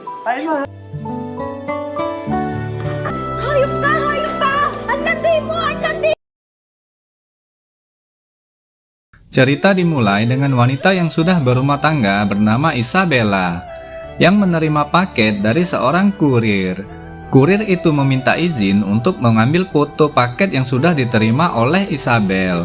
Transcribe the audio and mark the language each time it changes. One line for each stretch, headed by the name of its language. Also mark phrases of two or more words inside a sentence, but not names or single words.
Filipino: Hayop ka! Hayop ka! Ang landi mo! Ang landi!
Indonesian: Cerita dimulai dengan wanita yang sudah berumah tangga bernama Isabella yang menerima paket dari seorang kurir. Kurir itu meminta izin untuk mengambil foto paket yang sudah diterima oleh Isabel.